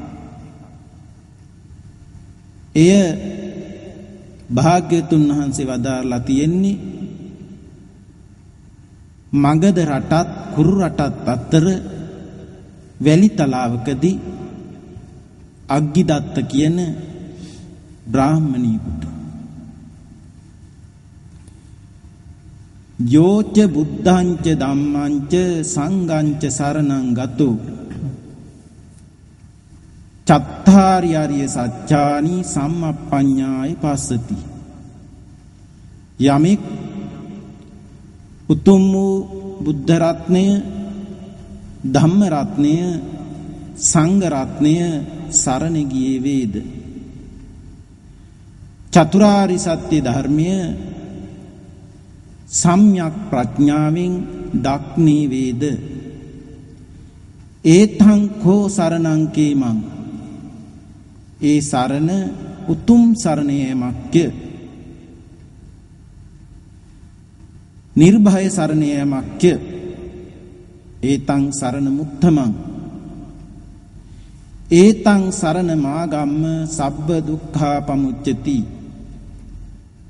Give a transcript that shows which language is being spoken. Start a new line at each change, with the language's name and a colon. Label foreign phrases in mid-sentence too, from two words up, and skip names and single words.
Sinhala: එය භාග්‍යතුන් වහන්සේ වදාරලා තියෙන්නේ මගධ රටත් කුරු රටත් අතර වැලි තලාවකදී අග්ගිදත්ත කියන බ්‍රාහ්මණයෙකුට
Pali: යෝච බුද්ධංච ධම්මංච සංඝංච සරණං ගතෝ චත්තාරි ආර්ය සත්‍යානි සම්මප්පඤ්ඤාය පස්සති.
Sinhala: යමෙක් උතුම් වූ බුද්ධ රත්නය, ධම්ම රත්නය, සංඝ රත්නය සරණ ගියේ වේද, චතුරාරි සත්‍ය ධර්මය සම්‍යක් ප්‍රඥාවෙන් දක්නේ වේද,
Pali: ඒතං කෝ සරණං කේමං,
Sinhala: ඒ සරණ උතුම් සරණ යෑමක්ය. නිර්භය සරණ යෑමක්ය.
Pali: ඒතං සරණ මුත්තමං, ඒතං සරණ මාගම්ම සබ්බ දුක්ඛා පමුච්චති.